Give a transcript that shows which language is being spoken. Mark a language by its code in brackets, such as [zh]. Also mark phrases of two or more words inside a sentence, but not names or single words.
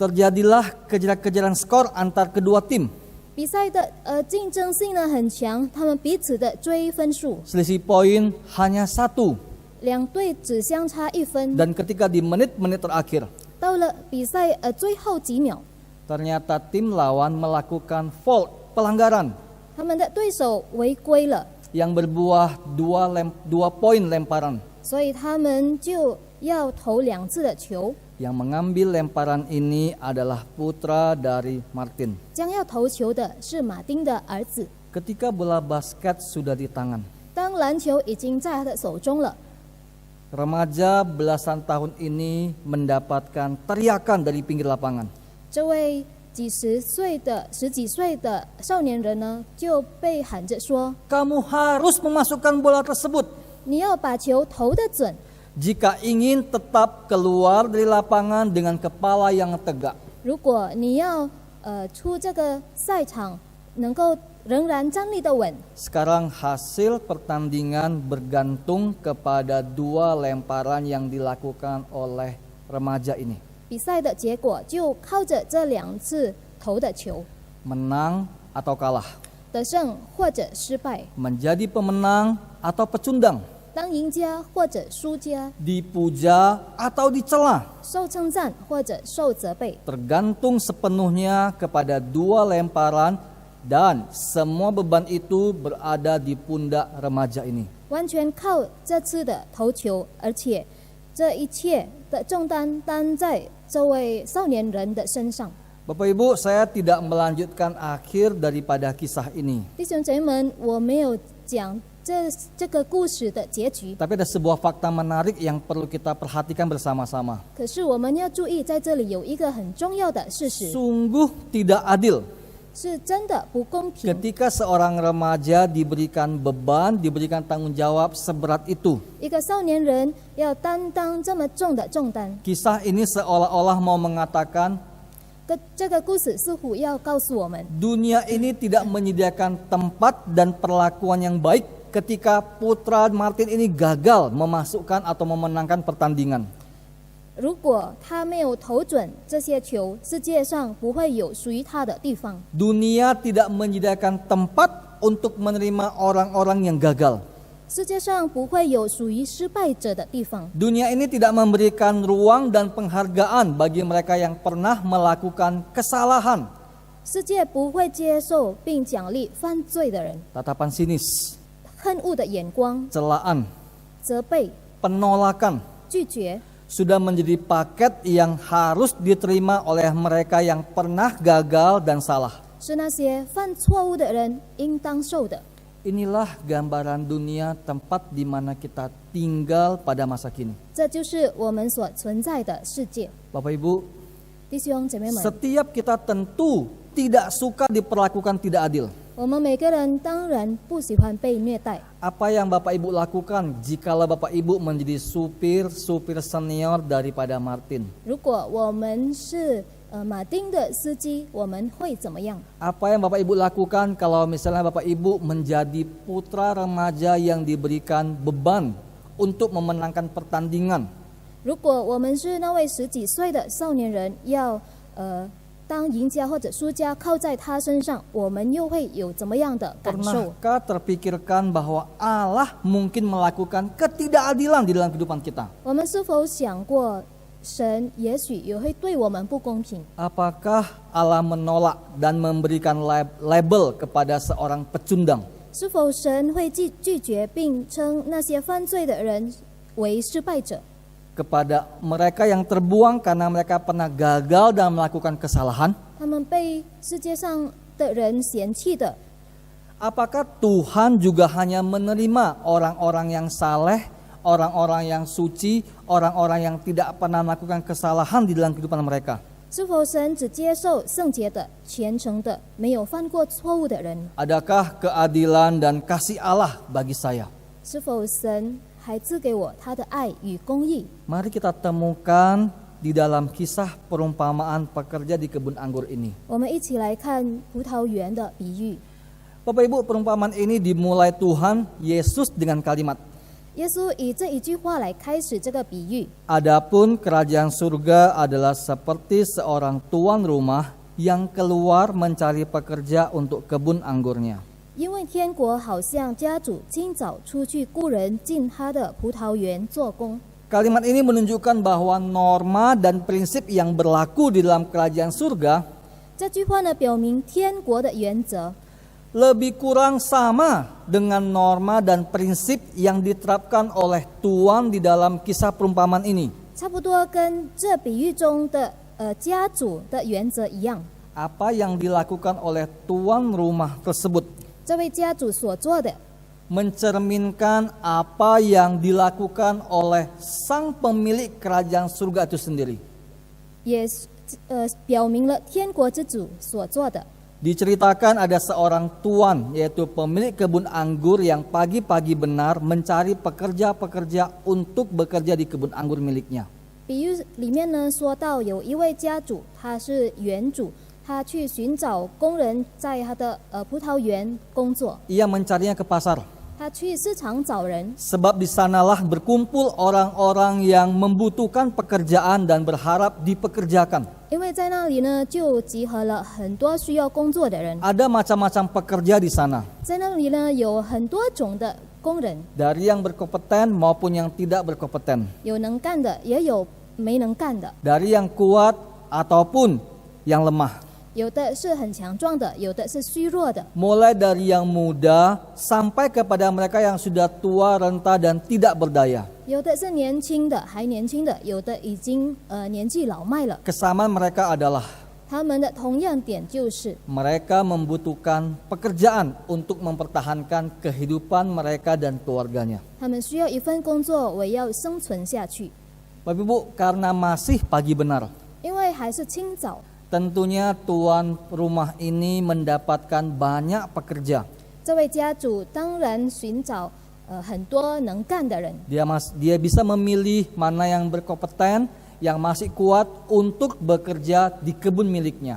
[id] Terjadilah kejar-kejaran skor antar kedua tim. [zh] 比赛的竞争性呢很强，他们彼此的追分数， [id] Selisih poin hanya 1. [zh] 2 队只相差1分。 [id] Dan ketika di menit-menit terakhir, [zh] 到了比赛最后几秒， [id] ternyata tim lawan melakukan fault, pelanggaran [zh] 他们的对手违规了， [id] yang berbuah 2 poin lemparan. [zh] 所以他们就要投2次的球。 [id] Yang mengambil lemparan ini adalah putra dari Martin. [zh] 将要投球的是马丁的儿子。 [id] Ketika bola basket sudah di tangan, [zh] 当篮球已经在他的手中了， [id] remaja belasan tahun ini mendapatkan teriakan dari pinggir lapangan. [zh] 这位十几岁的少年人呢，就被喊着说 [id] Kamu harus memasukkan bola tersebut [zh] 你要把球投得准， [id] jika ingin tetap keluar dari lapangan dengan kepala yang tegak. [zh] 如果你要出这个赛场能够仍然站立得稳。 [id] Sekarang hasil pertandingan bergantung kepada 2 lemparan yang dilakukan oleh remaja ini. [zh] 比赛的结果就靠着这2次投的球， [id] Menang atau kalah, [zh] 得胜或者失败， [id] menjadi pemenang atau pecundang, [zh] 当赢家或者输家， [id] dipuja atau dicela, [zh] 受称赞或者受责备， [id] tergantung sepenuhnya kepada 2 lemparan dan semua beban itu berada di pundak remaja ini. [zh] 完全靠这次的投球，而且这一切的重担担在这位少年人的身上。 [id] Bapak Ibu, saya tidak melanjutkan akhir daripada kisah ini. [zh] 弟兄姐妹们，我没有讲这个故事的结局， [id] Tapi ada sebuah fakta menarik yang perlu kita perhatikan bersama-sama. [zh] 可是我们要注意，在这里有一个很重要的事实， [id] Sungguh tidak adil [zh] 是真的不公平。 [id] ketika seorang remaja diberikan beban, diberikan tanggung jawab seberat itu. [zh] 一个少年人要担当这么重的重担， [id] Kisah ini seolah-olah mau mengatakan [zh] 这个故事似乎要告诉我们， [id] dunia ini tidak menyediakan tempat dan perlakuan yang baik ketika putra Martin ini gagal memasukkan atau memenangkan pertandingan. [zh] 如果他没有投准这些球，世界上不会有属于他的地方。 [id] Dunia tidak menyediakan tempat untuk menerima orang-orang yang gagal. [zh] 世界上不会有属于失败者的地方。 [id] Dunia ini tidak memberikan ruang dan penghargaan bagi mereka yang pernah melakukan kesalahan. [zh] 世界不会接受并奖励犯罪的人， [id] Tatapan sinis, [zh] 恨恶的眼光、 [id] celaan, [zh] 责备、 [id] penolakan [zh] 拒绝， [id] sudah menjadi paket yang harus diterima oleh mereka yang pernah gagal dan salah. [zh] 是那些犯错误的人应当受的。 [id] Inilah gambaran dunia tempat di mana kita tinggal pada masa kini. [zh] 这就是我们所存在的世界。 [id] Bapak Ibu, [zh] 弟兄姐妹们， [id] setiap kita tentu tidak suka diperlakukan tidak adil. [zh] 我们每个人当然不喜欢被虐待。 [id] Apa yang Bapak Ibu lakukan jikalau Bapak Ibu menjadi supir senior daripada Martin? [zh] 如果我们是马丁的司机，我们会怎么样？ [id] Apa yang Bapak Ibu lakukan kalau misalnya Bapak Ibu menjadi putra remaja yang diberikan beban untuk memenangkan pertandingan? [zh] 如果我们是那位10几岁的少年人，要当赢家或者输家靠在他身上，我们又会有怎么样的感受？ [id] Pernahkah terpikirkan bahwa Allah mungkin melakukan ketidakadilan di dalam kehidupan kita? [zh] 我们是否想过，神也许也会对我们不公平？ [id] Apakah Allah menolak dan memberikan label kepada seorang pecundang? [zh] 是否神会拒绝并称那些犯罪的人为失败者？ [id] Kepada mereka yang terbuang karena mereka pernah gagal dan melakukan kesalahan? [zh] 他们被世界上的人嫌弃的， [id] Apakah Tuhan juga hanya menerima orang-orang yang saleh, orang-orang yang suci, orang-orang yang tidak pernah melakukan kesalahan di dalam kehidupan mereka? [zh] 是否神只接受圣洁的、虔诚的、没有犯过错误的人？ [id] Adakah keadilan dan kasih Allah bagi saya? [zh] 是否神还赐给我他的爱与公义？ [id] Mari kita temukan di dalam kisah perumpamaan pekerja di kebun anggur ini. [zh] 我们一起来看葡萄园的比喻。 [id] Bapak Ibu, perumpamaan ini dimulai Tuhan Yesus dengan kalimat, [zh] 耶稣以这一句话来开始这个比喻。 [id] Adapun kerajaan surga adalah seperti seorang tuan rumah yang keluar mencari pekerja untuk kebun anggurnya. [zh] 因为天国好像家主清早出去雇人进他的葡萄园做工。 [id] Kalimat ini menunjukkan bahwa norma dan prinsip yang berlaku di dalam kerajaan surga [zh] 这句话呢，表明天国的原则 [id] lebih kurang sama dengan norma dan prinsip yang diterapkan oleh tuan di dalam kisah perumpamaan ini. [zh] 差不多跟这比喻中的家主的原则一样。 [id] Apa yang dilakukan oleh tuan rumah tersebut [zh] 这位家主所做的， [id] mencerminkan apa yang dilakukan oleh sang pemilik kerajaan surga itu sendiri. [zh] 也表明了天国之主所做的。 [id] Diceritakan ada seorang tuan, yaitu pemilik kebun anggur yang pagi-pagi benar mencari pekerja-pekerja untuk bekerja di kebun anggur miliknya. [zh] 比喻里面呢说到有一位家主，他是园主，他去寻找工人在他的葡萄园工作， [id] Ia mencarinya ke pasar, [zh] 他去市场找人， [id] sebab di sanalah berkumpul orang-orang yang membutuhkan pekerjaan dan berharap dipekerjakan. [zh] 因为在那里呢就集合了很多需要工作的人， [id] Ada macam-macam pekerja di sana, [zh] 在那里呢有很多种的工人， [id] dari yang berkompeten maupun yang tidak berkompeten, [zh] 有能干的，也有没能干的， [id] dari yang kuat ataupun yang lemah. [zh] 有的是很强壮的，有的是虚弱的。 [id] Mulai dari yang muda sampai kepada mereka yang sudah tua, renta dan tidak berdaya. [zh] 有的是年轻的，还年轻的；有的已经年纪老迈了。 [id] Kesamaan mereka adalah [zh] 他们的同样点就是， [id] mereka membutuhkan pekerjaan untuk mempertahankan kehidupan mereka dan keluarganya. [zh] 他们需要一份工作，为要生存下去。 [id] Bapak Ibu, karena masih pagi benar, [zh] 因为还是清早， [id] tentunya tuan rumah ini mendapatkan banyak pekerja. [zh] 这位家主当然寻找很多能干的人， [id] Dia bisa memilih mana yang berkompeten, yang masih kuat untuk bekerja di kebun miliknya.